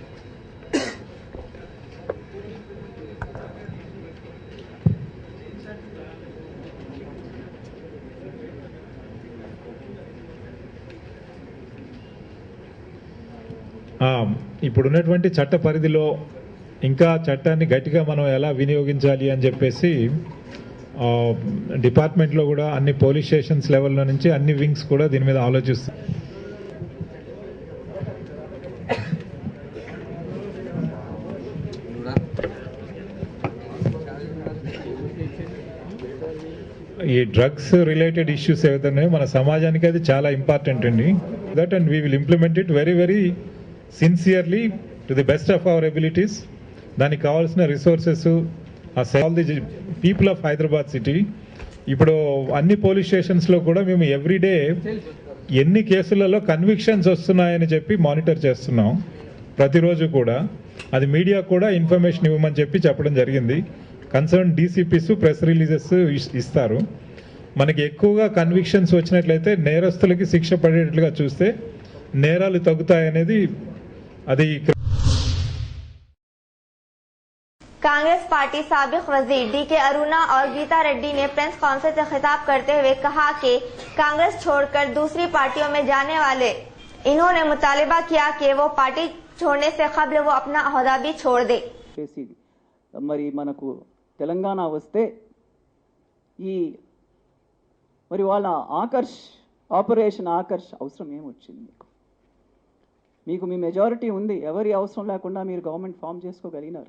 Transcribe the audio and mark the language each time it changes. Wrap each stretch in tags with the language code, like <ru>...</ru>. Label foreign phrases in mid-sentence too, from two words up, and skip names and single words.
<te>ఇప్పుడున్నటువంటి చట్ట పరిధిలో ఇంకా చట్టాన్ని గట్టిగా మనం ఎలా వినియోగించాలి అని చెప్పేసి డిపార్ట్మెంట్లో కూడా అన్ని</te> <en>police stations</en> <te>లెవెల్లో నుంచి అన్ని వింగ్స్ కూడా దీని మీద ఆలోచిస్తాయి. ఈ</te> <en>drugs related issues</en> <te>ఏవైతే ఉన్నాయో మన సమాజానికి అది చాలా ఇంపార్టెంట్ అండి.</te> <en>that and we will implement it very very sincerely to the best of our abilities.</en> <te>దానికి కావాల్సిన</te> <en>resources all the people of Hyderabad city.</en> <te>ఇప్పుడు అన్ని పోలీస్ స్టేషన్స్లో కూడా మేము ఎవ్రీడే ఎన్ని కేసులలో కన్విక్షన్స్ వస్తున్నాయని చెప్పి మానిటర్ చేస్తున్నాం ప్రతిరోజు కూడా. అది మీడియా కూడా ఇన్ఫర్మేషన్ ఇవ్వమని చెప్పడం జరిగింది.</te> <en>concerned DCPs press releases ఇస్తారు.</en> <te>మనకి ఎక్కువగా కన్విక్షన్స్ వచ్చినట్లయితే నేరస్తులకి శిక్ష పడేటట్లుగా చూస్తే నేరాలు తగ్గుతాయనేది అది.</te> <ur>کانگریس پارٹی سابق وزیر ڈی کے ارونا اور گیتا ریڈی نے</ur> <en>press conference</en> <ur>سے خطاب کرتے ہوئے کہا کہ کانگریس چھوڑ کر دوسری پارٹیوں میں جانے والے انہوں نے مطالبہ کیا کہ وہ پارٹی چھوڑنے سے قبل وہ اپنا عہدہ بھی چھوڑ دے.</ur> <te>మరి మనకు తెలంగాణ వస్తే ఈ మరి వాళ్ళ ఆపరేషన్ ఆకర్ష్ అవసరం ఏమొచ్చింది? మీకు మీ మెజారిటీ ఉంది, ఎవరి అవసరం లేకుండా మీరు</te> <en>government form</en> <te>చేసుకోగలిగినారు.</te>